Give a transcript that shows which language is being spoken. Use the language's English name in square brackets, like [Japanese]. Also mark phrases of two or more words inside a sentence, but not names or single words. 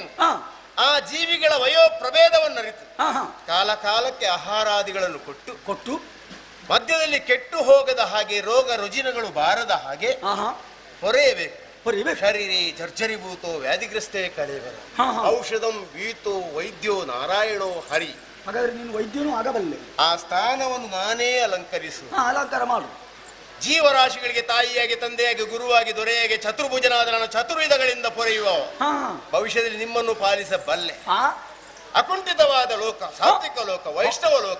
[Kannada] ಹಾ ಆ ಜೀವಿಗಳ ವಯೋ ಪ್ರಭೇದವನ್ನು ಅರಿತು ಹಾ ಹಾ ಕಾಲ ಕಾಲಕ್ಕೆ ಆಹಾರಾದಿಗಳನ್ನು ಕೊಟ್ಟು ಕೊಟ್ಟು ಮಧ್ಯದಲ್ಲಿ ಕೆಟ್ಟು ಹೋಗದ ಹಾಗೆ ರೋಗ ರುಜಿನಗಳು ಬಾರದ ಹಾಗೆ ಹಾ ಹಾ ಹೊರೆಯಬೇಕು. ಹೊರಿಬೇಕು. [Sanskrit] ಶರೀರೇ ಜರ್ಜರಿಭೂತೋ ವ್ಯಾಧಿಗ್ರಸ್ತೇ ಕಳೆವರ ಹಾ, ಹಾ. ಔಷಧಂ ವೀತೋ ವೈದ್ಯೋ ನಾರಾಯಣೋ ಹರಿ. [Kannada] ಹಾಗಾದ್ರೆ ನೀನು ವೈದ್ಯನೂ ಆಗಬಲ್ಲೆ. ಆ ಸ್ಥಾನವನ್ನು ನಾನೇ ಅಲಂಕರಿಸು. ಹಾ ಅಲಂಕಾರ ಮಾಡು. ಜೀವರಾಶಿಗಳಿಗೆ ತಾಯಿಯಾಗಿ ತಂದೆಯಾಗಿ ಗುರುವಾಗಿ ದೊರೆಯಾಗಿ ಚತುರ್ಭುಜನಾದ ನಾನು ಚತುರ್ವಿಧಗಳಿಂದ ಪೊರೆಯುವ ಹಾ ಭವಿಷ್ಯದಲ್ಲಿ ನಿಮ್ಮನ್ನು ಪಾಲಿಸಬಲ್ಲೆ. ಹಾ ಅಕುಂಠಿತವಾದ ಲೋಕ, ಸಾತ್ವಿಕ ಲೋಕ, ವೈಷ್ಣವ ಲೋಕ,